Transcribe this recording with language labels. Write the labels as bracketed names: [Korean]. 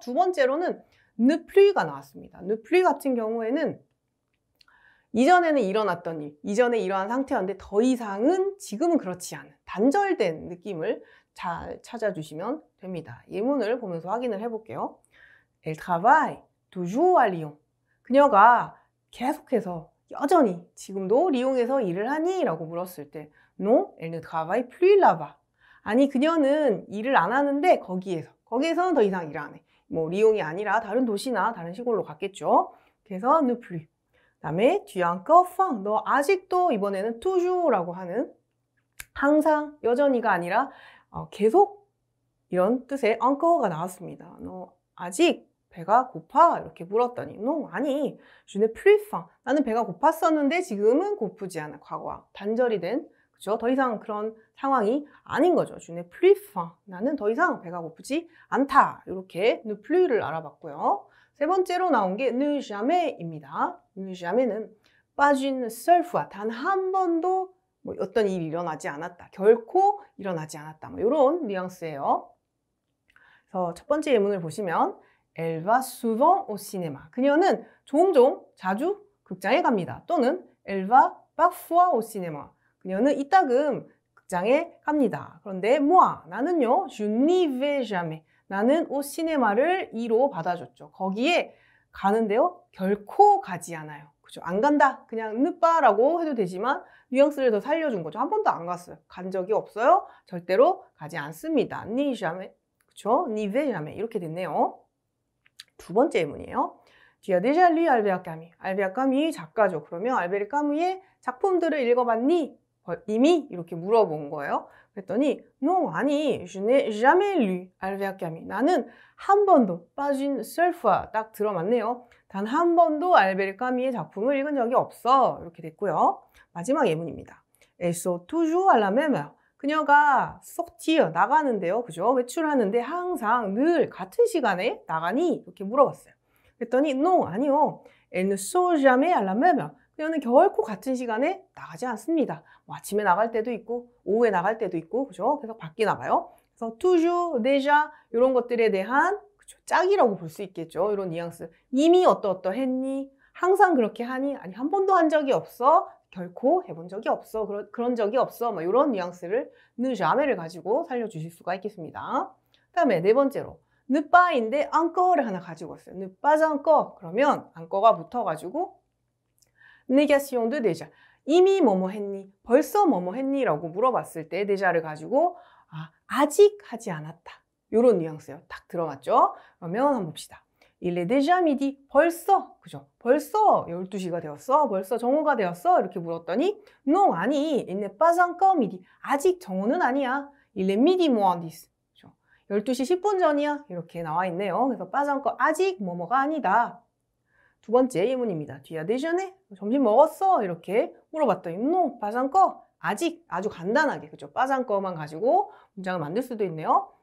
[Korean] 두 번째로는 ne plus가 나왔습니다. ne plus 같은 경우에는 이전에는 일어났던 일, 이전에 이러한 상태였는데 더 이상은 지금은 그렇지 않은 단절된 느낌을 잘 찾아주시면 됩니다. 예문을 보면서 확인을 해볼게요. [French] Elle travaille toujours à Lyon. [Korean] 그녀가 계속해서 여전히 지금도 리옹에서 일을 하니? 라고 물었을 때 [French] Non, elle ne travaille plus là-bas. [Korean] 아니 그녀는 일을 안 하는데 거기에서는 더 이상 일 안 해. 뭐 리옹이 아니라 다른 도시나 다른 시골로 갔겠죠. 그래서 ne plus. 그다음에 [French] tu as encore faim. [Korean] 너 아직도 이번에는 toujours,라고 하는 항상 여전히가 아니라 계속 이런 뜻의 encore가 나왔습니다. 너 아직 배가 고파? 이렇게 물었더니 [French] no, [Korean] 아니 [French] je n'ai plus faim. [Korean] 나는 배가 고팠었는데 지금은 고프지 않아. 과거와 단절이 된 그죠? 더 이상 그런 상황이 아닌 거죠. [French] je n'ai plus faim. [Korean] 나는 더 이상 배가 고프지 않다. 이렇게 ne plus를 알아봤고요. 세 번째로 나온 게 ne jamais,입니다. ne jamais,는 [French] pas une seule fois, [Korean] 단 한 번도 뭐 어떤 일이 일어나지 않았다. 결코 일어나지 않았다. 뭐 이런 뉘앙스예요. 그래서 첫 번째 예문을 보시면 [French] Elle va souvent au cinéma. [Korean] 그녀는 종종 자주 극장에 갑니다. 또는 [French] Elle va parfois au cinéma. [Korean] 그녀는 이따금 극장에 갑니다. 그런데 [French] moi, [Korean] 나는요, [French] je n'y vais jamais. [Korean] 나는 au cinéma를 이로 받아줬죠. 거기에 가는데요, 결코 가지 않아요. 그죠? 안 간다. 그냥 느빠라고 해도 되지만 뉘앙스를 더 살려준 거죠. 한 번도 안 갔어요. 간 적이 없어요. 절대로 가지 않습니다. ni jamais. 그죠? [French] ni vais jamais. [Korean] 이렇게 됐네요. 두 번째 예문이에요. [French] Tu as déjà lu Albert Camus. [Korean] 알베르 까뮈 작가죠. 그러면 알베르 까뮈의 작품들을 읽어봤니? 이미 이렇게 물어본 거예요. 그랬더니 [French] non, [Korean] 아니, [French] je n'ai jamais lu Albert Camus. [Korean] 나는 한 번도 [French] pas une seule fois [Korean] 딱 들어맞네요. 단 한 번도 알베르 까뮈의 작품을 읽은 적이 없어. 이렇게 됐고요. 마지막 예문입니다. [French] Elle sort toujours à la même heure. [Korean] 그녀가 sortir 나가는데요. 그죠? 외출하는데 항상 늘 같은 시간에 나가니? 이렇게 물어봤어요. 그랬더니 [French] non, [Korean] 아니요. [French] Elle ne sort jamais à la même heure. [Korean] 그녀는 결코 같은 시간에 나가지 않습니다. 뭐 아침에 나갈 때도 있고 오후에 나갈 때도 있고 그죠? 계속 바뀌나 봐요. 그래서 toujours, déjà 이런 것들에 대한 그죠? 짝이라고 볼 수 있겠죠. 이런 뉘앙스. 이미 어떠했니? 항상 그렇게 하니? 아니 한 번도 한 적이 없어. 결코 해본 적이 없어. 그런 적이 없어. 뭐 이런 뉘앙스를 ne jamais,를 가지고 살려주실 수가 있겠습니다. 그다음에 네 번째로 ne pas인데 encore를 하나 가지고 왔어요. [French] ne pas encore. [Korean] 그러면 encore가 붙어가지고 [French] négation de déjà. [Korean] 이미 뭐뭐 했니? 벌써 뭐뭐 했니? 라고 물어봤을 때 déja를 가지고 아직 하지 않았다. 이런 뉘앙스요. 딱 들어맞죠? 그러면 한번 봅시다. [French] Il est déjà midi. [Korean] 벌써, 그죠? 벌써 12시가 되었어? 벌써 정오가 되었어? 이렇게 물었더니 non, 아니. [French] Il n'est pas encore midi. [Korean] 아직 정오는 아니야. [French] Il est midi moins 10. [Korean] 그죠? 12시 10분 전이야. 이렇게 나와 있네요. 그래서 pas encore, 아직 뭐뭐가 아니다. 두 번째 예문입니다. [French] Tu as déjeuné? [Korean] 점심 먹었어? 이렇게 물어봤더니 [French] non, pas encore. [Korean] 아직, 아주 간단하게, 그죠? pas encore만 가지고 문장을 만들 수도 있네요.